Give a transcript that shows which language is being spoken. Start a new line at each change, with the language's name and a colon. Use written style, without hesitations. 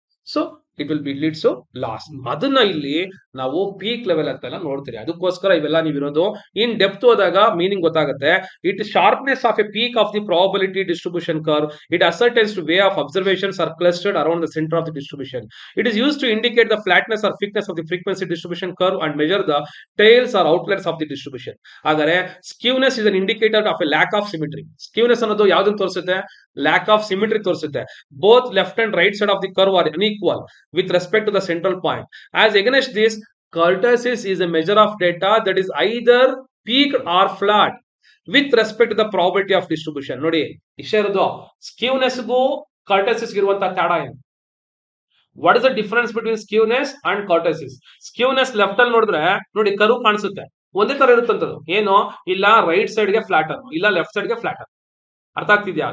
English: So it will be leads to loss.
Kannada: ಅದನ್ನ ಇಲ್ಲಿ ನಾವು ಪೀಕ್ ಲೆವೆಲ್ ಅಂತೆಲ್ಲ ನೋಡ್ತೀರಿ. ಅದಕ್ಕೋಸ್ಕರ ಇವೆಲ್ಲ ನೀವಿರೋದು ಇನ್ ಡೆಪ್ತ್ ಹೋದಾಗ ಮೀನಿಂಗ್ ಗೊತ್ತಾಗುತ್ತೆ.
English: It sharpness of a peak of the probability distribution curve. It ascertains to way of observations are clustered around the centre of the distribution. It is used to indicate the flatness or thickness of the frequency distribution curve and measure the tails or outliers of the distribution.
Kannada: ಹಾಗಾದ್ರೆ
English: skewness is an indicator of a lack of symmetry.
Kannada: Skewness ಅನ್ನೋದು ಯಾವ್ದನ್ನ ತೋರಿಸುತ್ತೆ?
English: Lack of symmetry
Kannada: ತೋರಿಸುತ್ತೆ.
English: Both left and right side of the curve are unequal with respect to the central point. As against this, kurtosis is a measure of data that is either peaked or flat with respect to the probability of distribution.
Kannada: ನೋಡಿ ಇಷ್ಟೇ ಇರೋದು.
English: Skewness ಗೂ kurtosis
Kannada: ಇರುವಂತಹ ತೇಡ ಏನು?
English: What is the difference between skewness and kurtosis?
Kannada: Skewness left ಅಲ್ಲಿ ನೋಡಿದ್ರೆ ನೋಡಿ ಕರು ಕಾಣಿಸುತ್ತೆ, ಒಂದೇ ತರ ಇರುತ್ತಂತದ್ದು. ಏನು? ಇಲ್ಲ ರೈಟ್ ಸೈಡ್ ಗೆ ಫ್ಲಾಟ್ ಅನ್ನು, ಇಲ್ಲ ಲೆಫ್ಟ್ ಸೈಡ್ ಗೆ ಫ್ಲಾಟ್ ಅನ್ನು. ಅರ್ಥ ಆಗ್ತಿದ್ಯಾ?